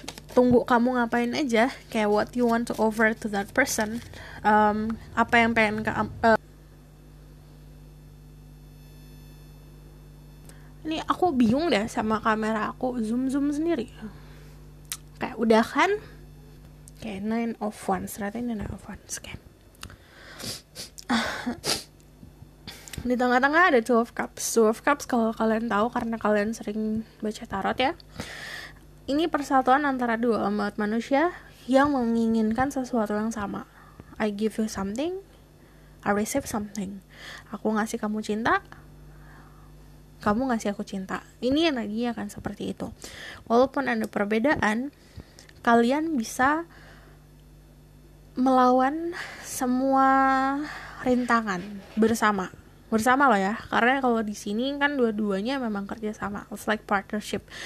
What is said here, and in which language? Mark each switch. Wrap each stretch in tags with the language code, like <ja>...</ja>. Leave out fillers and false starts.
<id>Tunggu kamu ngapain aja, kayak</id> <en>what you want to offer to that person.</en> <id>Apa yang pengen ini aku bingung deh sama kamera aku, zoom sendiri. Kayak udah kan. Oke, 9 of Wands, ternyata ini 9 of Wands. Oke. Di tengah-tengah ada 2 of Cups. 2 of Cups kalau kalian tahu, karena kalian sering baca tarot ya, ini persatuan antara dua umat manusia yang menginginkan sesuatu yang sama.</id> <en>I give you something, I receive something.</en> <id>Aku ngasih kamu cinta, kamu ngasih aku cinta. Ini energinya kan seperti itu. Walaupun ada perbedaan, kalian bisa melawan semua rintangan bersama loh ya, karena kalau di sini kan dua-duanya memang kerja sama.</id> <en>It's like partnership.</en>